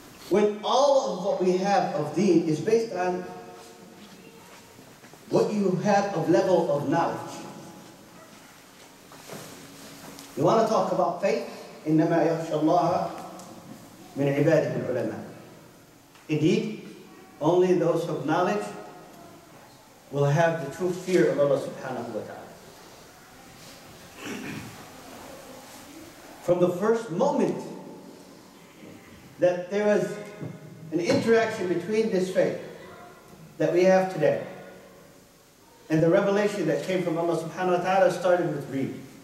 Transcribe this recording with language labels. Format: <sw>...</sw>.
<en>When all of what we have of deen is based on what you have of level of knowledge. You want to talk about faith?</en> <ar>إنما يخشى الله من عباده العلماء.</ar> <en>Indeed, only those of knowledge will have the true fear of Allah subhanahu wa ta'ala. From the first moment that there was an interaction between this faith that we have today and the revelation that came from Allah subhanahu wa ta'ala started with reading.</en>